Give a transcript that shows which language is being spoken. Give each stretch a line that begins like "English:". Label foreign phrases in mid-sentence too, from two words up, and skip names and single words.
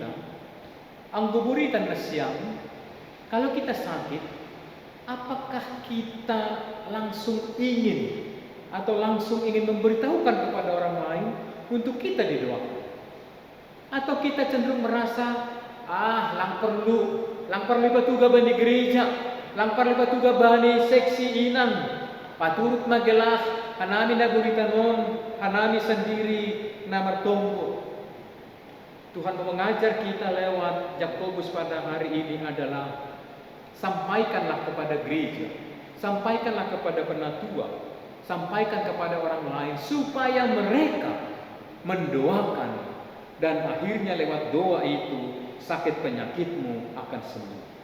Batak Simalungun: Angguburitan Nasiam,
Indonesian: kalau kita sakit, apakah kita langsung ingin atau langsung ingin memberitahukan kepada orang lain untuk kita didoakan? Atau kita cenderung merasa,
Batak Simalungun: lang perlu batuga bani gereja, lang perlu batuga bani seksi inang, paturut magelah, hanami naguritanon, hanami sendiri na martombo.
Indonesian: Tuhan mengajar kita lewat Yakobus pada hari ini adalah, sampaikanlah kepada gereja, sampaikanlah kepada penatua, sampaikan kepada orang lain supaya mereka mendoakan, dan akhirnya lewat doa itu sakit penyakitmu akan sembuh.